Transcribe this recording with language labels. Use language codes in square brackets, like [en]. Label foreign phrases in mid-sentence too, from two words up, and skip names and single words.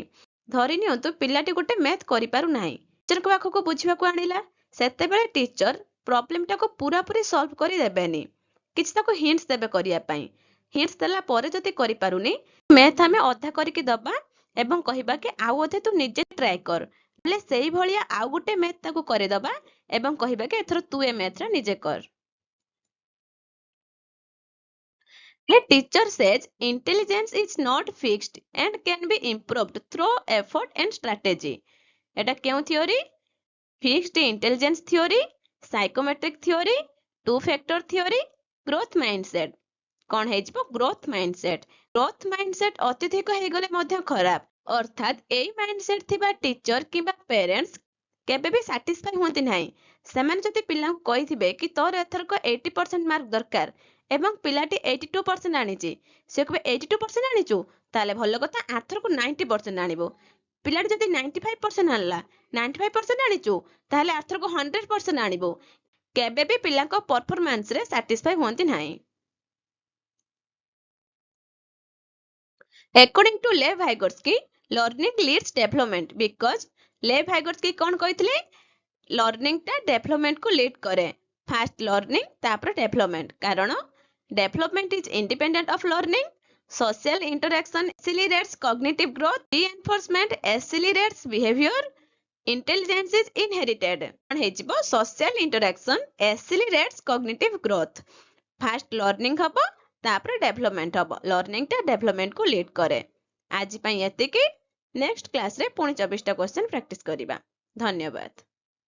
[or] ଧରି ନିଅନ୍ତୁ ପିଲାଟି ଗୋଟେ ମ୍ୟାଥ୍ କରିପାରୁନାହିଁ, ଟିଚରଙ୍କ ପାଖକୁ ବୁଝିବାକୁ ଆଣିଲା, ସେତେବେଳେ ଟିଚର ପ୍ରୋବ୍ଲେମଟାକୁ ପୁରାପୁରି ସଲ୍ଭ କରିଦେବେନି, କିଛି ତାକୁ ହିଣ୍ଟସ୍ ଦେବେ କରିବା ପାଇଁ। ହିଣ୍ଟସ୍ ଦେଲା ପରେ ଯଦି କରିପାରୁନି, ମ୍ୟାଥ୍ ଆମେ ଅଧା କରିକି ଦବା ଏବଂ କହିବା କି ଆଉ ଅଧେ ତୁ ନିଜେ ଟ୍ରାଏ କର। ହେଲେ ସେଇଭଳିଆ ଆଉ ଗୋଟେ ମ୍ୟାଥ୍ ତାକୁ କରିଦେବା ଏବଂ କହିବା କି ଏଥର ତୁ ଏ ମ୍ୟାଥ୍ଟା ନିଜେ କର। [en] A teacher says intelligence is not fixed and can be improved through effort and strategy. [or] এটা କେଉଁ theory? [en] Fixed intelligence theory, psychometric theory, two factor theory, growth mindset. [or] କ'ଣ ହେଇଯିବ? [en] growth mindset. growth mindset [or] ଅତ୍ୟଧିକ ହେଇଗଲେ ମଧ୍ୟ ଖରାପ। ଅର୍ଥାତ୍ ଏଇ ମାଇଣ୍ଡସେଟ୍ ଥିବା ଟିଚର କିମ୍ବା ପ୍ୟାରେଣ୍ଟସ୍ କେବେ ବି ସାଟିସ୍ଫାଇ ହୁଅନ୍ତି ନାହିଁ। ସେମାନେ ଯଦି ପିଲାଙ୍କୁ କହିଥିବେ କି ତୋର ଏଥରକ 80% ମାର୍କ ଦରକାର ଏବଂ ପିଲାଟି 82% ଆଣିଛି, ସେ କହିବେ 82% ଆଣିଛୁ, ତାହେଲେ ଭଲ କଥା, ଆରଥରକୁ 90% ଆଣିବୁ। ପିଲାଟି ଯଦି 95% ଆଣିଲା, 95% ଆଣିଛୁ, ତାହେଲେ ଆରଥରକୁ 100% ଆଣିବୁ। କେବେ ବି ପିଲାଙ୍କ ପରଫର୍ମାନ୍ସରେ ସାଟିସ୍ଫାଇ ହୁଅନ୍ତି ନାହିଁ। [en] According to Lev Vygotsky, learning leads development because Lev Vygotsky [or] କ'ଣ କହିଥିଲେ? ଲର୍ଣ୍ଣିଂଟା ଡେଭଲପମେଣ୍ଟକୁ ଲିଡ୍ କରେ। [en] first learning, [or] ତାପରେ ଡେଭଲପମେଣ୍ଟ। [en] କାରଣ development is independent of learning, social interaction accelerates cognitive growth, reinforcement accelerates behavior, intelligence is inherited. [or] କ'ଣ ହେଇଯିବ? [en] social interaction accelerates cognitive growth. first learning [or] ହବ, ତାପରେ ଡେଭଲପମେଣ୍ଟ ହବ। ଲର୍ଣ୍ଣିଂଟା ଡେଭଲପମେଣ୍ଟକୁ ଲିଡ୍ କରେ। ଆଜି ପାଇଁ ଏତିକି। [en] next class [or] ପୁଣି 24ଟା କ୍ୱେଶ୍ଚନ ପ୍ରାକ୍ଟିସ କରିବା। ଧନ୍ୟବାଦ।